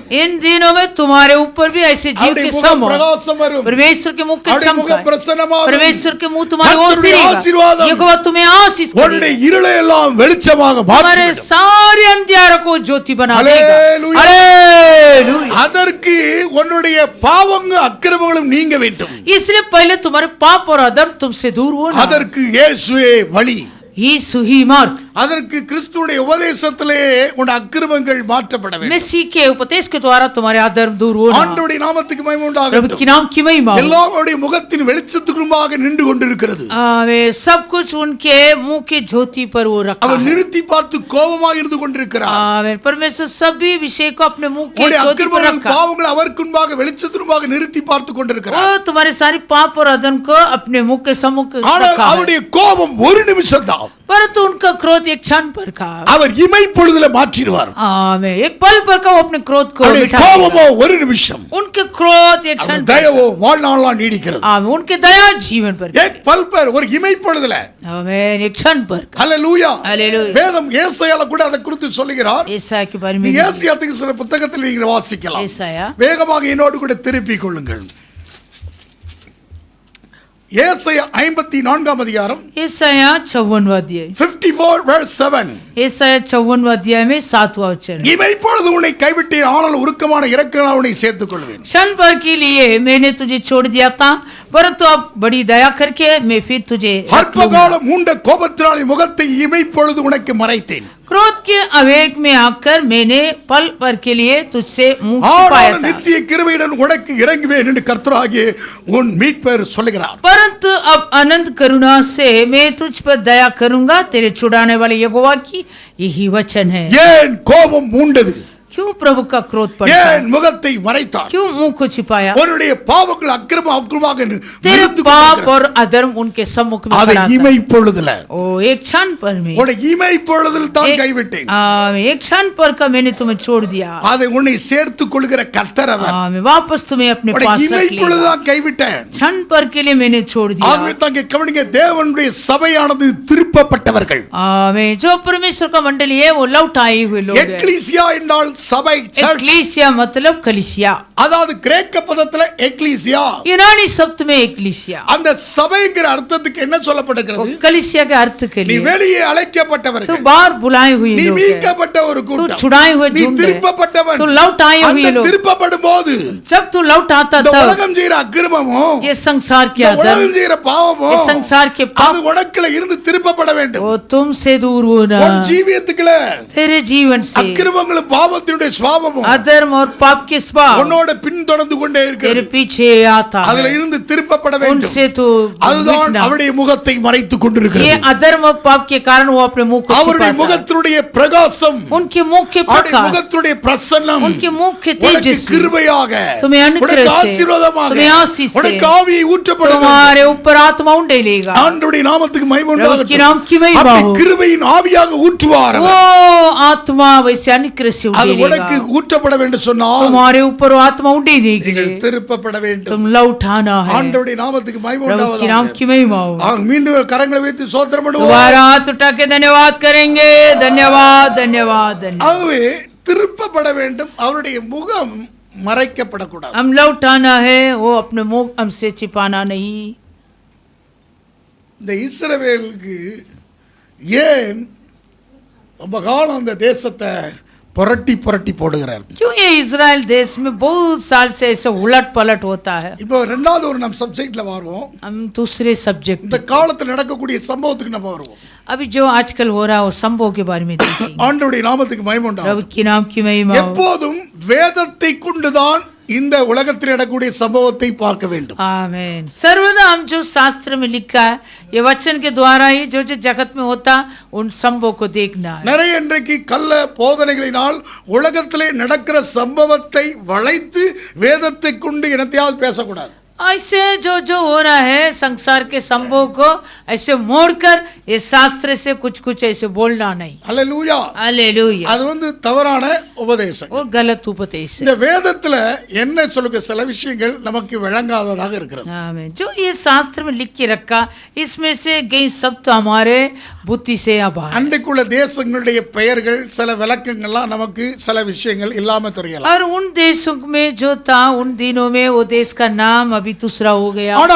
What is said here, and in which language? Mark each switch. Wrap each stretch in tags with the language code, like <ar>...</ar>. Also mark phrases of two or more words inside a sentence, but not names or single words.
<hi>इन दिनों में तुम्हारे ऊपर भी ऐसे जीव के सम हो.</hi> <ta>பிரகாசம் வரும்.</ta> <hi>परमेश्वर के मुख के</hi> <ta>அவருடைய முக</ta> <hi>चमका.</hi> <ta>பிரசன்னமாகும்.</ta> <hi>परमेश्वर के मुंह तुम्हारे ओर</hi> <ta>கர்த்தருடைய</ta> <hi>फिरेगा.</hi> <ta>ஆசீர்வாதம்</ta> <hi>यहोवा तुम्हें आशीष</hi> <ta>உன்னுடைய</ta> <hi>करेगा.</hi> <ta>இருளை எல்லாம் வெளிச்சமாக</ta> <hi>हमारे</hi> <ta>மாற்றிவிடும்.</ta> <hi>सारे अंधियारों को ज्योति बना देगा. हालेलुया. हालेलुया.</hi> <ta>அதற்கு உன்னுடைய பாவங்களும் அக்கிரமங்களும் நீங்க வேண்டும்.</ta> <hi>इसलिए पहले तुम्हारे पाप और अधर्म तुमसे दूर हो ना.</hi> <ta>அதற்கு இயேசுவே வழி.</ta> <hi>यीशु ही मार्ग.</hi> <ta>அதற்கு கிறிஸ்துவுடைய உபதேசத்திலே உன் அக்கிரமங்கள் மாற்றப்பட வேண்டும்.</ta> <hi>मसीह के उपदेश के द्वारा तुम्हारे अधर्म दूर होना.</hi> <ta>ஆண்டவருடைய நாமத்துக்கு மகிமை</ta> <hi>प्रभु</hi> <ta>உண்டாகட்டும்.</ta> <hi>के नाम की महिमा हो.</hi> <ta>எல்லாருடைய முகத்தின் வெளிச்சத்துக்கு முன்பாக நின்று கொண்டிருக்கிறது.</ta> <hi>वे सब कुछ उनके मुंह की ज्योति पर वो रखा</hi> <ta>அவர்</ta> <hi>है.</hi> <ta>நிறுத்தி பார்த்து கோபமாக இருந்து கொண்டிருக்கிறார்.</ta> <hi>परमेश्वर सभी विषय को अपने मुंह की</hi> <ta>உங்களுடைய</ta> <hi>ज्योति पर</hi> <ta>அக்கிரமங்கள்</ta> <hi>रखा.</hi> <ta>பாவங்கள் அவருக்கு முன்பாக வெளிச்சத்துக்கு முன்பாக நிறுத்தி பார்த்து கொண்டிருக்கிறார்.</ta> <hi>वो तुम्हारे सारी पाप और अधर्म को अपने मुंह के सम्मुख</hi> <ta>ஆனால்</ta> <hi>रखा है.</hi> <ta>அவருடைய கோபம் ஒரு நிமிஷம் தான்.</ta> <hi>परंतु उनका क्रोध एक क्षण पर का.</hi> <ta>அவர் இமைப்பொழுதுல மாற்றிடுவார்.</ta> <hi>एक पल पर का वो अपने क्रोध को</hi> <ta>அவருடைய</ta> <hi>मिटा</hi> <ta>கோபமோ ஒரு நிமிஷம்.</ta> <hi>देगा. उनके क्रोध एक क्षण</hi> <ta>அவருடைய தயவோ வாழ்நாளெல்லாம் நீடிக்கிறது.</ta> <hi>उनके दया जीवन पर. एक पल पर</hi> <ta>ஒரு இமைப்பொழுதுல.</ta> <hi>आमेन. एक क्षण पर.</hi> <ta>ஹல்லேலூயா.</ta> <hi>हालेलुया.</hi> <ta>வேதம் ஏசாயால கூட அதை குறித்து சொல்லுகிறார்.</ta> <hi>ஏசாயா के बारे में.</hi> <ta>ஏசாயா தீர்க்கதரிசி புத்தகத்தில் நீங்கள் வாசிக்கலாம். ஏசாயா. வேகமாக என்னோடு கூட திருப்பிக் கொள்ளுங்கள். ஏசாயா 54ஆம் அதிகாரம்</ta> <hi>ஏசாயா 54वां अध्याय</hi> <en>54 verse 7.</en> <hi>ஏசாயா 54वां अध्याय में 7वां वचन.</hi> <ta>இமைப்பொழுது உன்னை கைவிட்டேன், ஆனால் உருக்கமான இரக்கங்களால் உன்னை சேர்த்துக் கொள்வேன்.</ta> <hi>क्षण भर के लिए मैंने तुझे छोड़ दिया था, परंतु अब बड़ी दया करके मैं फिर तुझे रख लूंगा.</hi> <ta>அற்பகாலம் மூண்ட கோபத்தினால் என் முகத்தை இமைப்பொழுது உனக்கு மறைத்தேன்.</ta> <hi>क्रोध के आवेग में आकर मैंने पल भर के लिए तुझसे मुंह छिपाया</hi> <ta>ஆனால்</ta> <hi>था,</hi> <ta>நித்திய கிருபையுடன் உனக்கு இறங்குவேன் என்று கர்த்தராகிய உன் மீட்பர் சொல்லுகிறார்.</ta> <hi>परंतु अब अनंत करुणा से मैं तुझ पर दया करूंगा. तेरे छुड़ाने वाले यहोवा की यही वचन है.</hi> <ta>ஏன் கோபம் மூண்டது?</ta> <hi>क्यों प्रभु का क्रोध पड़ा?</hi> <ta>ஏன் முகத்தை மறைத்தார்?</ta> <hi>क्यों मुंह को छिपाया?</hi> <ta>உன்னுடைய பாவங்கள் அக்கிரமமாக</ta> <hi>तेरे पाप और अधर्म उनके सम्मुख में</hi> <ta>அதை</ta> <hi>खड़ा था.</hi> <ta>இமைப்பொழுதுல</ta> <hi>ओ एक क्षण पर में</hi> <ta>உன்னை இமைப்பொழுதில் தான் கைவிட்டேன்.</ta> <hi>एक क्षण पर का मैंने तुम्हें छोड़ दिया.</hi> <ta>அதை உன்னை சேர்த்துக் கொள்கிற கர்த்தர் அவர்.</ta> <hi>मैं वापस तुम्हें अपने</hi> <ta>உன்னை</ta> <hi>पास रख</hi> <ta>இமைப்பொழுது</ta> <hi>लिया.</hi> <ta>தான் கைவிட்டேன்.</ta> <hi>क्षण पर के लिए मैंने छोड़ दिया.</hi> <ta>ஆகவே தாங்க கவனிங்க, தேவனுடைய சபையானது திருப்பப்பட்டவர்கள்.</ta> <hi>जो परमेश्वर का मंडली है वो लौट आए हुए लोग हैं.</hi> <ta>எக்லீசியா என்றால் சபை, சர்ச்.</ta> <hi>एक्लीसिया मतलब कलीसिया.</hi> <ta>அதாவது கிரேக்க பதத்துல எக்லீசியா.</ta> <hi>यूनानी शब्द में एक्लीसिया.</hi> <ta>அந்த சபைங்கிற அர்த்தத்துக்கு என்ன சொல்லப்பட்டிருக்கிறது?</ta> <hi>कलीसिया के अर्थ के</hi> <ta>நீ</ta> <hi>लिए</hi> <ta>வெளியே</ta> <hi>तो</hi> <ta>அழைக்கப்பட்டவர்கள்,</ta> <hi>बाहर बुलाए हुए</hi> <ta>நீ</ta> <hi>लोग हैं.</hi> <ta>மீட்கப்பட்ட ஒரு</ta> <hi>तू</hi> <ta>கூட்டம்,</ta> <hi>छुड़ाए हुए</hi> <ta>நீ</ta> <hi>झुंड है.</hi> <ta>திருப்பப்பட்டவன்.</ta> <hi>तू लौट आए हुए</hi> <ta>அந்த</ta> <hi>लोग.</hi> <ta>திருப்பப்படும் போது</ta> <hi>जब तू लौट आता</hi> <ta>இந்த</ta> <hi>तब</hi> <ta>உலகம் செய்யற அக்கிரமமோ,</ta> <hi>ये संसार के</hi> <ta>இந்த</ta> <hi>अधर्म,</hi> <ta>உலகம் செய்யற பாவமோ,</ta> <hi>ये संसार के</hi> <ta>அது</ta> <hi>पाप</hi> <ta>உனக்குள்ள இருந்து திருப்பப்பட வேண்டும்.</ta> <hi>वो तुमसे दूर होना.</hi> <ta>உன் ஜீவியத்துக்குள்ள</ta> <hi>तेरे जीवन से</hi> <ta>அக்கிரமங்களும் பாவத்தினுடைய சுபாவமும்</ta> <hi>अधर्म और पाप के स्वभाव</hi> <ta>உன்னோட பின்தொடர்ந்து கொண்டே</ta> <hi>तेरे</hi> <ta>இருக்கிறது.</ta> <hi>पीछे आता</hi> <ta>அதுல</ta> <hi>है.</hi> <ta>இருந்து திருப்பப்பட வேண்டும்.</ta> <hi>उनसे तू</hi> <ta>அதுதான்</ta> <hi>मिटना.</hi> <ta>அவருடைய முகத்தை மறைத்துக்</ta> <hi>ये</hi> <ta>கொண்டிருக்கிறது.</ta> <hi>अधर्म और पाप के कारण वो अपने मुंह को</hi> <ta>அவருடைய</ta> <hi>छिपाता है.</hi> <ta>முகத்தினுடைய பிரகாசம்,</ta> <hi>उनके मुख के</hi> <ta>அவருடைய</ta> <hi>प्रकाश,</hi> <ta>முகத்தினுடைய பிரசன்னம்</ta> <hi>उनके मुख के</hi> <ta>உனக்கு</ta> <hi>तेजस्वी</hi> <ta>கிருபையாக,</ta> <hi>तुम्हें अनुग्रह</hi> <ta>உனக்கு</ta> <hi>से,</hi> <ta>ஆசீர்வாதமாக,</ta> <hi>तुम्हें आशीष से,</hi> <ta>உனக்கு ஆவியை ஊற்றப்படுகிறது.</ta> <hi>तुम्हारे ऊपर आत्मा उंडेलेगा.</hi> <ta>ஆண்டவருடைய நாமத்துக்கு மகிமை</ta> <hi>प्रभु के</hi> <ta>உண்டாகட்டும்.</ta> <hi>नाम की महिमा</hi> <ta>அப்படி</ta> <hi>हो.</hi> <ta>கிருபையின் ஆவியாக ஊற்றுவார்</ta> <hi>वो</hi> <ta>அவர்.</ta> <hi>आत्मा वैसे अनुग्रह से</hi> <ta>அது உனக்கு</ta> <hi>उंडेलेगा.</hi> <ta>ஊற்றப்பட வேண்டும் சொன்னால்</ta> <hi>तुम्हारे ऊपर वो आत्मा उंडेलेगी.</hi> <ta>நீங்கள் திருப்பப்பட வேண்டும்.</ta> <hi>तुम लौटाना है.</hi> <ta>ஆண்டவருடைய நாமத்துக்கு மகிமை</ta> <hi>प्रभु के नाम</hi> <ta>உண்டாவதாக.</ta> <hi>की महिमा हो.</hi> <ta>மீண்டும் கரங்களை வைத்து சோத்திரம் பண்ணுவோம்.</ta> <hi>दोबारा हाथ उठा के धन्यवाद करेंगे. धन्यवाद धन्यवाद धन्यवाद.</hi> <ta>ஆகவே திருப்பப்பட வேண்டும், அவருடைய முகம் மறைக்கப்படக்கூடாது.</ta> <hi>हम लौटाना है, वो अपने मुंह हमसे छिपाना नहीं.</hi> <ta>இந்த இஸ்ரவேலுக்கு ஏன் ரொம்ப காலம் அந்த தேசத்தை புரட்டி புரட்டி போடுகிறார்?</ta> <hi>क्यों ये इजराइल देश में बहुत साल से ऐसे उलट पलट होता है?</hi> <ta>இப்போ ரெண்டாவது ஒரு நம்ம சப்ஜெக்ட்ல வருவோம்.</ta> <hi>हम दूसरे सब्जेक्ट,</hi> <ta>இந்த காலத்துல நடக்கக்கூடிய சம்பவத்துக்கு நம்ம வருவோம்.</ta> <hi>अभी जो आजकल हो रहा है वो संभव के बारे में देखेंगे.</hi> <ta>ஆண்டவருடைய நாமத்துக்கு மகிமை</ta> <hi>प्रभु</hi> <ta>உண்டாகட்டும்.</ta> <hi>के नाम की महिमा हो.</hi> <ta>எப்போதும் வேதத்தை கொண்டுதான் இந்த உலகத்தில் நடக்கக்கூடிய சம்பவத்தை பார்க்க வேண்டும்.</ta> <hi>आमीन. सर्वदा हम जो शास्त्र में लिखा है, ये वचन के द्वारा ही जो जो जगत में होता उन संभव को देखना है.</hi> <ta>நிறைய இன்றைக்கு கள்ள போதனைகளினால் உலகத்திலே நடக்கிற சம்பவத்தை வளைத்து வேதத்தை கொண்டு என்னத்தையாவது பேசக்கூடாது.</ta> <hi>ऐसे जो जो हो रहा है संसार के संभव को ऐसे मोड़कर ये शास्त्र से कुछ कुछ ऐसे बोलना नहीं.</hi> <ta>அல்லேலூயா.</ta> <hi>हालेलुया.</hi> <ta>அது தவறான உபதேசம்.</ta> <hi>वो गलत उपदेश है.</hi> <ta>இந்த வேதத்துல என்ன சொல்லுங்க, சில விஷயங்கள் நமக்கு விளங்காததாக இருக்கிறது.</ta> <hi>आमीन. जो ये शास्त्र में लिख के रखा, इसमें से कई शब्द हमारे बुद्धि से अबाहर.</hi> <ta>அன்றைக்குள்ள தேசங்களுடைய பெயர்கள், சில விளக்கங்கள்லாம் நமக்கு சில விஷயங்கள் இல்லாம தெரியலாம்.</ta> <hi>और उन देशों में जो था उन दिनों में वो देश का नाम अभी दूसरा हो गया.</hi>